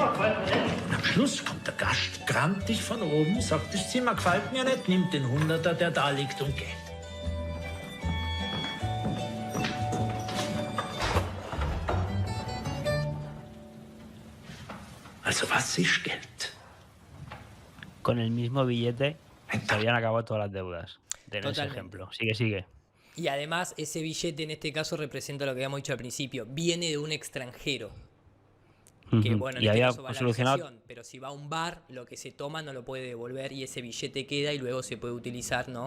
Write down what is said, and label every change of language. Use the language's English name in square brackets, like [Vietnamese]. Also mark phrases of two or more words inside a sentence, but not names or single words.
[German] Und am Schluss kommt der Gast grantig von oben, sagt, das Zimmer gefällt mir nicht, nimmt den 100er, der da liegt und geht. Also was ist Geld? [Spanish] Con el mismo billete se habían acabado todas las deudas. En ese ejemplo. Sigue. Y además ese billete en este caso representa lo que habíamos dicho al principio, viene de un extranjero. Que bueno, en y este había caso va a la solucionado recesión, pero si va a un bar, lo que se toma no lo puede devolver y ese billete queda y luego se puede utilizar, ¿no?